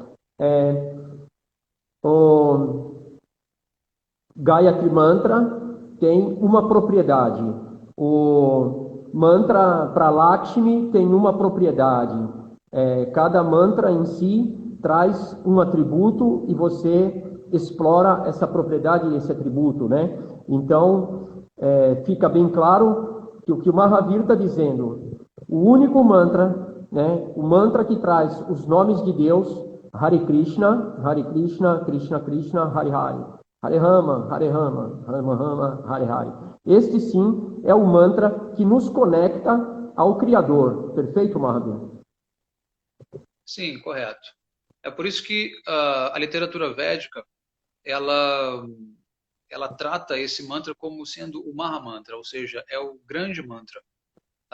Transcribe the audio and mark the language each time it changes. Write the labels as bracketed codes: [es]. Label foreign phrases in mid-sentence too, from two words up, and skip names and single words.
[pt] o Gayatri Mantra tem uma propriedade, o mantra para Lakshmi tem uma propriedade, cada mantra em si traz um atributo e você explora essa propriedade e esse atributo, né? Então, fica bem claro que o que o Mahavir está dizendo, o único mantra, né, o mantra que traz os nomes de Deus, [sa] हरे कृष्ण, कृष्ण कृष्ण, हरे हरे, हरे राम, राम राम, हरे हरे. [pt] Este sim é o mantra que nos conecta ao Criador. Perfeito, Mahavir? Sim, correto. É por isso que a literatura védica ela trata esse mantra como sendo o [sa] महा मन्त्र, [pt] ou seja, é o grande mantra, tá?